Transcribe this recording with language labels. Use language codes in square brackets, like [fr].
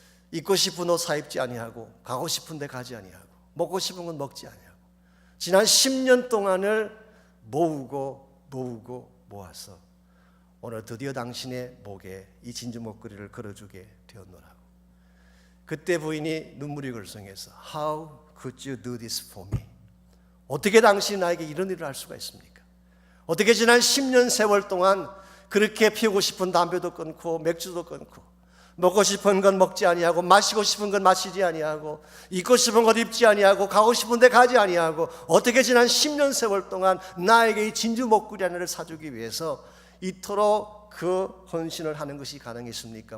[ko] 입고 싶은 옷 사입지 아니하고 가고 싶은 데 가지 아니하고 먹고 싶은 건 먹지 아니하고 지난 10년 동안을 모으고 모아서 오늘 드디어 당신의 목에 이 진주 목걸이를 걸어주게 되었노라고. 그때 부인이 눈물이 글썽해서 [en] How could you do this for me? [ko] 어떻게 당신이 나에게 이런 일을 할 수가 있습니까? 어떻게 지난 10년 세월 동안 그렇게 피우고 싶은 담배도 끊고 맥주도 끊고 먹고 싶은 건 먹지 아니하고 마시고 싶은 건 마시지 아니하고 입고 싶은 것 입지 아니하고 가고 싶은 데 가지 아니하고 어떻게 지난 10년 세월 동안 나에게 이 진주 목걸이 하나를 사주기 위해서 이토록 그 헌신을 하는 것이 가능했습니까?